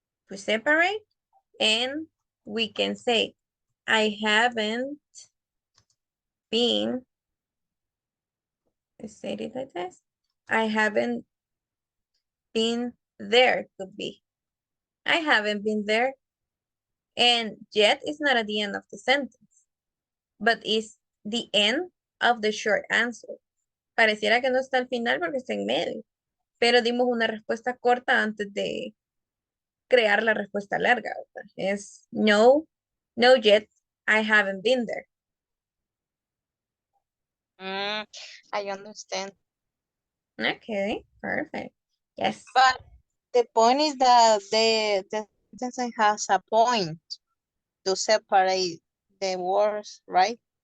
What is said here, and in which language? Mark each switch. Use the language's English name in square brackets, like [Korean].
[English] We separate and we can say, I haven't been, let's say it like this. I haven't been there, could be. I haven't been there. And yet is not at the end of the sentence, but is the end of the short answer. [Spanish] Pareciera que no está al final porque está en medio, pero dimos una respuesta corta antes de crear la respuesta larga, ¿verdad? Es no, [English] no yet, I haven't been there. I understand. Okay, perfect. Yes. But the point is that the sentence has a point to separate the words, right?